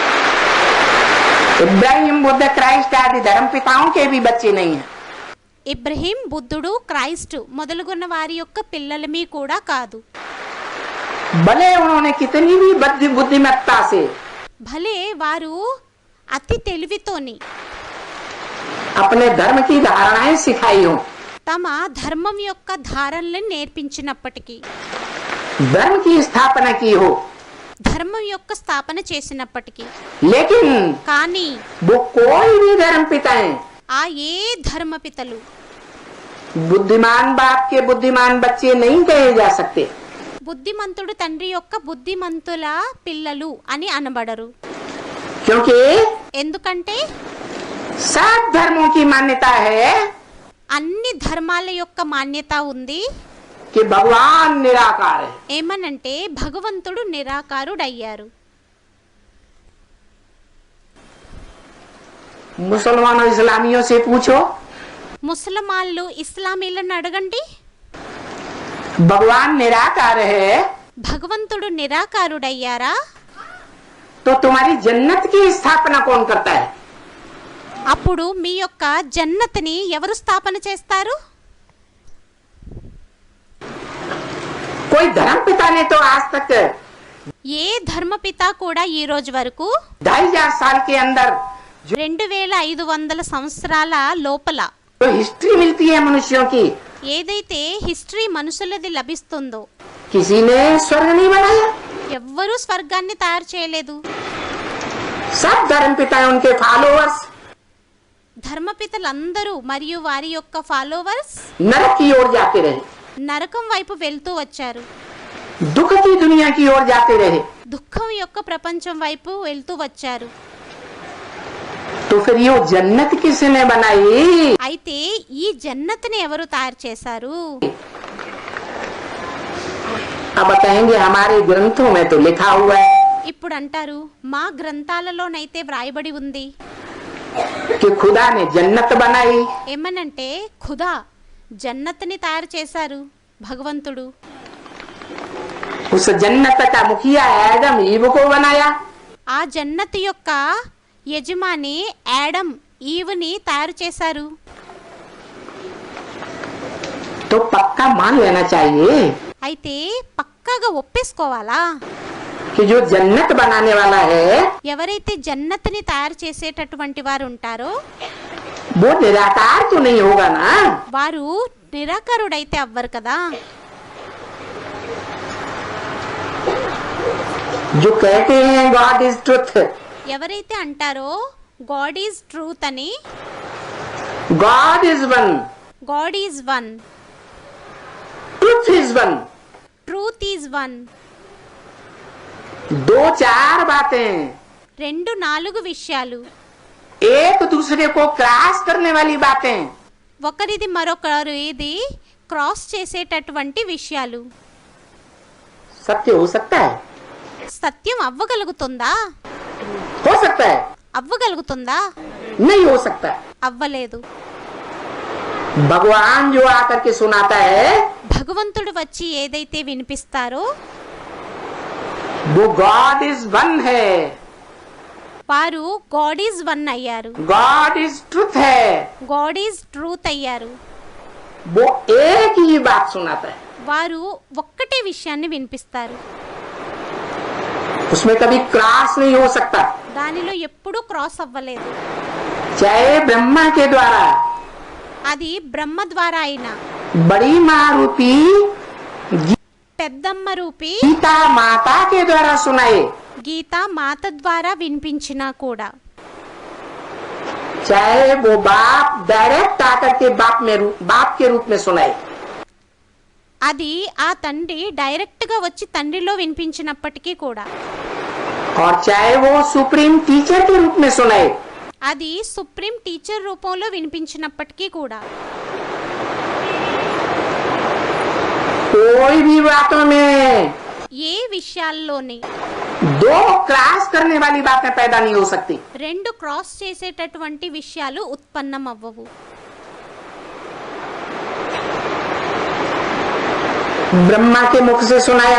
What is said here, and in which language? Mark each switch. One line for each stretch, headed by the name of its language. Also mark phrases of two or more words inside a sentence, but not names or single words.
Hindi: इब्राहिम बुद्ध क्राइस्ट आदि धर्म पिताओं के भी बच्चे नहीं हैं।
Telugu: ఇబ్రహీం, బుద్ధుడు, క్రైస్ట్ మొదలుగున్న వారి యొక్క పిల్లలమీ కూడా కాదు.
Hindi: भले उन्होंने कितनी भी बुद्धिमत्ता से
Telugu: భలే వారు అతి తెలివితోని
Hindi: अपने धर्म की धारणाएं सिखाई हो,
Telugu: తమ ధర్మం యొక్క ధారణలను నేర్పించినప్పటికీ,
Hindi: धर्म की स्थापना की हो,
Telugu: ధర్మం యొక్క స్థాపన చేసినప్పటికీ,
Hindi: लेकिन
Telugu: కానీ
Hindi: वो कोई भी धर्म पिताएं
Telugu: ఆ ఏ ధర్మపితలు
Hindi: बुद्धिमान बाप के बुद्धिमान बच्चे नहीं कहे जा सकते।
Telugu: బుద్ధిమంతుడు తండ్రి యొక్క బుద్ధిమంతుల పిల్లలు అని అనబడరు.
Hindi: क्योंकि
Telugu: ఎందుకంటే
Hindi: सब धर्मों की मान्यता है
Telugu: అన్ని ధర్మాల యొక్క మాన్యత ఉంది.
Hindi: कि भगवान निराकार है।
Telugu: ఏమనంటే భగవంతుడు నిరాకారుడయ్యారు.
Hindi: मुसलमानों इस्लामियों से पूछो,
Telugu: ముసలమాన్లు ఇస్లామీలను అడగండి,
Hindi: भगवान निराकार है
Telugu: భగవంతుడు నిరాకారుడయ్యారా?
Hindi: तो तुम्हारी जन्नत की स्थापना कौन करता है?
Telugu: అప్పుడు మీ యొక్క జన్నత్ని ఎవరు స్థాపన చేస్తారు?
Hindi: कोई धर्म पिता ने तो आज तक
Telugu: ఏ ధర్మపిత కూడా ఈ రోజు వరకు
Hindi: 2500 साल के अंदर
Telugu: 2500 సంవత్సరాల లోపల
Hindi: जो हिस्ट्री मिलती है मनुष्यों की,
Telugu: ఏదైతే హిస్టరీ మనుషులది లభిస్తుందో,
Hindi: किसी ने स्वर्ग नहीं बनाया।
Telugu: ఎవ్వరూ స్వర్గాన్ని తయారు చేయలేదు.
Hindi: सब धर्म पिता उनके फॉलोअर्स
Telugu: ధర్మపితలందరూ మరియు వారి యొక్క ఫాలోవర్స్
Hindi: नरक की ओर जाते रहे,
Telugu: నరకం వైపు వెళ్తూ వచ్చారు,
Hindi: दुख की दुनिया की ओर जाते रहे।
Telugu: దుఃఖం యొక్క ప్రపంచం వైపు వెళ్తూ వచ్చారు.
Hindi: तो फिर ये जन्नत किसने बनाई?
Telugu: అయితే ఈ జన్నత్ని ఎవరు తయారు చేశారు?
Hindi: अब बताएंगे हमारे ग्रंथों में तो लिखा हुआ है
Telugu: ఇప్పుడు అంటారు, మా గ్రంథాలలోనైతే వ్రాయబడి ఉంది.
Hindi: कि खुदा ने जन्नत बनाई।
Telugu: ఏమనంటే ఖుదా జన్నత్ని తయారు చేశారు భగవంతుడు.
Hindi: उस जन्नत का मुखिया आदम ईव को बनाया।
Telugu: ఆ జన్నత్ యొక్క యజమాని యాడమ్ ఈవ్ని తయారు చేశారు.
Hindi: तो पक्का मान लेना चाहिए
Telugu: అయితే పక్కాగా ఒప్పేసుకోవాలా,
Hindi: कि जो जन्नत बनाने वाला है
Telugu: ఎవరైతే జన్నత్ని తయారు చేసేటటువంటి వారు ఉంటారో
Hindi: वो निराकार तो नहीं होगा ना।
Telugu: వారు నిరాకారుడైతే అవ్వరు కదా.
Hindi: जो कहते हैं
English: God is truth,
Telugu: ఎవరైతే అంటారో
English: God is truth
Telugu: అని,
English: God is one, God is one, Truth is one, Truth is one,
Hindi: दो चार बातें
Telugu: 2-4 విషయాలు,
Hindi: एक दूसरे को क्रॉस करने वाली बातें
Telugu: ఒకరిది మరొకరు ఇది క్రాస్ చేసేటటువంటి విషయాలు.
Hindi: सत्य हो सकता है?
Telugu: సత్యం అవ్వగలుగుతుందా?
Hindi: हो सकता है?
Telugu: అవ్వగలుగుతుందా?
Hindi: नहीं हो सकता।
Telugu: అవ్వలేదు.
Hindi: भगवान जो आकर के सुनाता है
Telugu: భగవంతుడు వచ్చి ఏదైతే వినిపిస్తారో
Hindi: वो
English: God is one
Hindi: है,
Telugu: వారు
English: God is one
Telugu: అయ్యారు,
English: God is truth
Hindi: है।
English: God is truth
Telugu: అయ్యారు.
Hindi: वो एक ही बात सुनाता है,
Telugu: వారు ఒక్కటే విషయాన్ని వినిపిస్తారు,
Hindi: उसमें कभी क्रॉस नहीं हो सकता।
Telugu: దానిలో ఎప్పుడూ క్రాస్ అవ్వలేదు.
Hindi: चाहे ब्रह्मा के द्वारा,
Telugu: అది బ్రహ్మ ద్వారా అయినా,
Hindi: बड़ी माँ रूपी
Telugu: పెద్దమ్మ రూపి
Hindi: गीता माता के द्वारा सुनाए,
Telugu: గీత మాత ద్వారా వినిపించినా కూడా,
Hindi: चाहे वो बाप डायरेक्ट आकर के बाप के रूप में सुनाए,
Telugu: అది ఆ తండ్రి డైరెక్ట్గా వచ్చి తండ్రిలో వినిపించినప్పటికీ కూడా,
Hindi: और चाहे वो
English: supreme teacher
Hindi: के रूप में सुनाए,
Telugu: అది
English: supreme teacher
Telugu: రూపంలో వినిపించినప్పటికీ కూడా,
Hindi: कोई भी बातों में
Telugu: ఏ విషయాల్లోని
Hindi: दो क्रॉस करने वाली बातें पैदा नहीं हो सकती।
Telugu: రెండు క్రాస్ చేసేటటువంటి విషయాలు ఉత్పన్నం అవ్వవు.
Hindi: ब्रह्मा के मुख से सुनाया,